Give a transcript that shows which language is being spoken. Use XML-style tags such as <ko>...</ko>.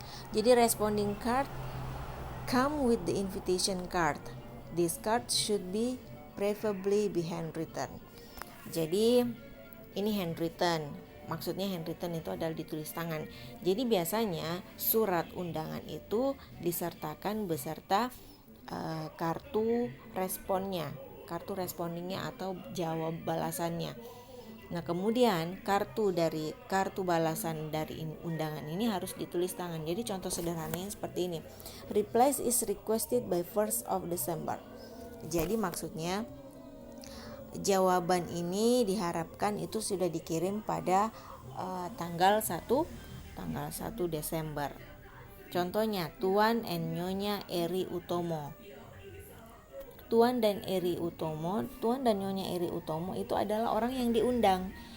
<id>Jadi</id> <en>responding card come with the invitation card. This card should be preferably be handwritten.</en> <id>Jadi ini handwritten. Maksudnya handwritten itu adalah ditulis tangan. Jadi biasanya surat undangan itu disertakan beserta kartu responnya, kartu respondingnya atau jawab balasannya. Nah, kemudian kartu balasan dari undangan ini harus ditulis tangan. Jadi contoh sederhananya seperti ini.</id> <en>Reply is requested by 1st of December.</en> <id>Jadi maksudnya jawaban ini diharapkan itu sudah dikirim pada tanggal 1 Desember. Contohnya Tuan and Nyonya Eri Utomo. Tuan dan Nyonya Eri Utomo itu adalah orang yang diundang.</id>